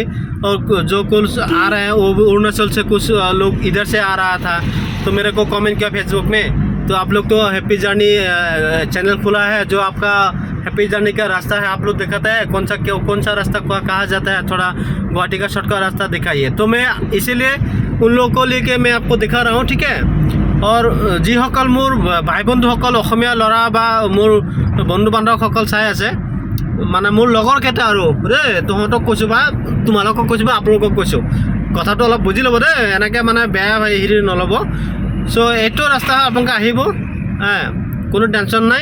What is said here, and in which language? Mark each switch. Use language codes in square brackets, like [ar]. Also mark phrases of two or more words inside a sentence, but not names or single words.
[hi] और जो कुछ आ रहे हैं वो भी अरुणाचल से कुछ लोग इधर से आ रहा था, तो मेरे को कमेंट किया फेसबुक में। तो आप लोग तो हैप्पी जर्नी चैनल खुला है, जो आपका हैप्पी जर्नी का रास्ता है आप लोग दिखाता है, कौन सा रास्ता कहा जाता है, थोड़ा गुवाहाटी का शॉर्टकट रास्ता दिखाइए। तो मैं इसीलिए उन लोगों को लेके मैं आपको दिखा रहा हूँ, ठीक है। [as] और যিসকল মোৰ ভাই বন্ধুসকল অসমীয়া ল'ৰা বা মোৰ বন্ধু বান্ধৱসকল চাই আছে, মানে মোৰ লগৰ কেইটা আৰু দেই, তহঁতক কৈছোঁ বা তোমালোকক কৈছোঁ বা আপোনালোকক কৈছোঁ, কথাটো অলপ বুজি ল'ব দেই, এনেকৈ মানে বেয়া হেৰি নল'ব। চ' এইটো ৰাস্তা আপোনালোকে আহিব, কোনো টেনশ্যন নাই।